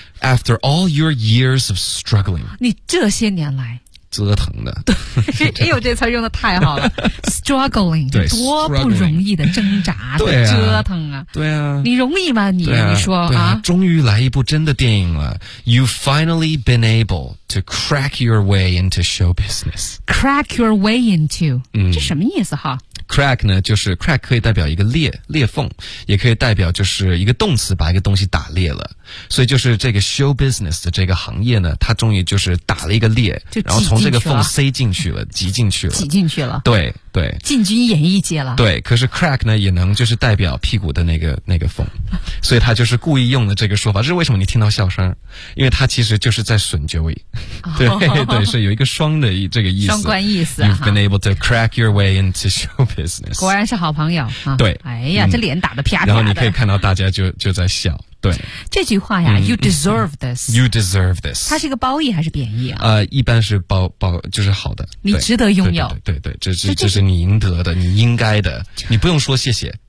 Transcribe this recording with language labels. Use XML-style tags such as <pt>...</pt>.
<en>After all your years of struggling，</en> <zh>你这些年来折腾的。哎呦，这词用的太好了，struggling，对，多不容易的挣扎的对、啊、折腾啊！对啊，你容易吗？你、啊、你说啊, 啊，终于来一部真的电影了。</zh> <en>You've finally been able to crack your way into show business. Crack your way into，、嗯、</en> <zh>这什么意思哈？ Crack 呢，就是 crack 可以代表一个裂缝，也可以代表就是一个动词，把一个东西打裂了。所以就是这个 show business 的这个行业呢，它终于就是打了一个裂，然后从这个缝塞进去了，挤进去了，挤进去了。对对，进军演艺界了。对，可是 crack 呢，也能就是代表屁股的那个缝，所以他就是故意用了这个说法。这是为什么你听到笑声？因为他其实就是在损 Joey。对、哦、对，是有一个双的这个意思，双关意思、啊。</zh> <en>You've been able to crack your way into show business。</en> <zh>果然是好朋友、啊、对，哎呀、嗯，这脸打得啪啪的。然后你可以看到大家就在笑。对，这句话呀、嗯、，</zh> <en>You deserve this。 You deserve this。</en> <zh>它是一个褒义还是贬义啊？一般是褒，就是好的。你值得拥有。对 对, 对, 对，这是你应得的，你应该的，你不用说谢谢。</zh>